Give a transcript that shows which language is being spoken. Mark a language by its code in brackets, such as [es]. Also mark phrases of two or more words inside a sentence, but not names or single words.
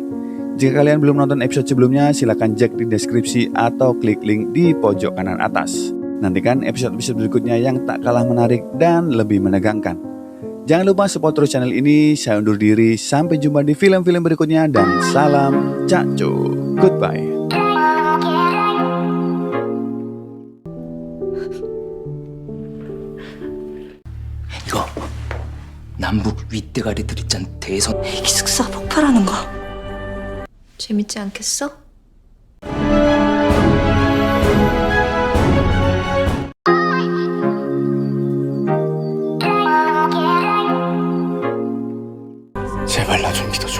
[id] Jika kalian belum nonton episode sebelumnya, silakan cek di deskripsi atau klik link di pojok kanan atas. Nantikan episode-episode berikutnya yang tak kalah menarik dan lebih menegangkan. Jangan lupa support terus channel ini. Saya undur diri, sampai jumpa di film-film berikutnya dan salam Cakco. Goodbye. [ko] 이거 남북 윗대가리들 있잖아. 대선 기숙사가 폭발하는 거. 재밌지 않겠어? 제발 나 좀 믿어줘.